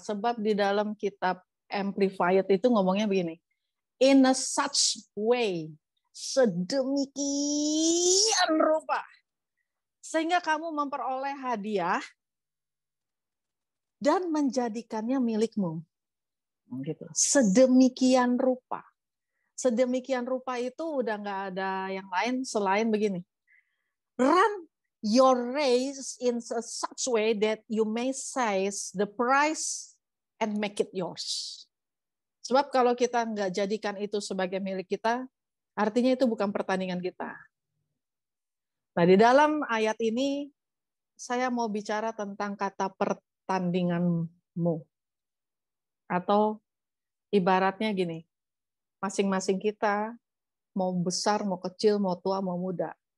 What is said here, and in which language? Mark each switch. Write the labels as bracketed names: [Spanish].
[Indonesian] Sebab di dalam kitab Amplified itu ngomongnya begini, [English] in a such way, [Indonesian] sedemikian rupa. Sehingga kamu memperoleh hadiah dan menjadikannya milikmu. Gitu. Sedemikian rupa. Sedemikian rupa itu udah nggak ada yang lain selain begini. [English] Run your race in such way that you may seize the prize and make it yours. [Indonesian] Sebab kalau kita nggak jadikan itu sebagai milik kita, artinya itu bukan pertandingan kita. Nah, di dalam ayat ini saya mau bicara tentang kata pertandinganmu. Atau ibaratnya gini, masing-masing kita mau besar, mau kecil, mau tua, mau muda.